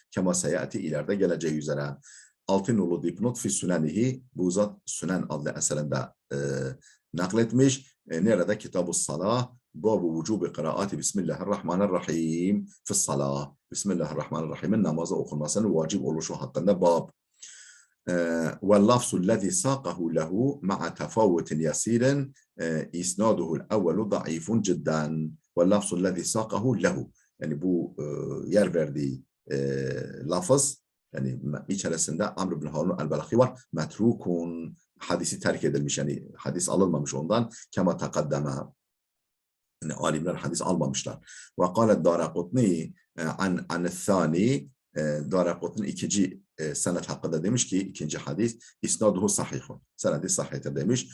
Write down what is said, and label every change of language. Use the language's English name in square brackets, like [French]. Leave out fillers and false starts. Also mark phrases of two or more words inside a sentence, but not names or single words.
[Arabic] كما سيأتي [Turkish] ileride geleceği üzere. 6 nolu dipnot [Arabic] في سننه, [Turkish] bu zat Sünen adlı eserinde nakletmiş. Nerede? Kitab-ı Salah, [Arabic] باب وجوب قراءة بسم الله الرحمن الرحيم في الصلاة. [Turkish] Bismillahirrahmanirrahim'in namazı okunmasının vacip oluşu hakkında bab. [Arabic] واللفظ الذي ساقه له مع تفاوت يسير إسناده الأول ضعيف جدا واللفظ الذي ساقه له, [Turkish] yani bu yer verdiği lafız, yani içerisinde Amr bin Harun el-Belahi var, metrukun, hadisi terk edilmiş, yani hadis alınmamış ondan. [Arabic] كما تقدم, [Turkish] yani alimler hadis almamışlar. [Arabic] وقال الدارقطني الثاني, [Turkish] Daraqutni ikinci senet hakkında demiş ki ikinci hadis [Arabic] إسناده صحيح, [Turkish] senedi sahihtir demiş.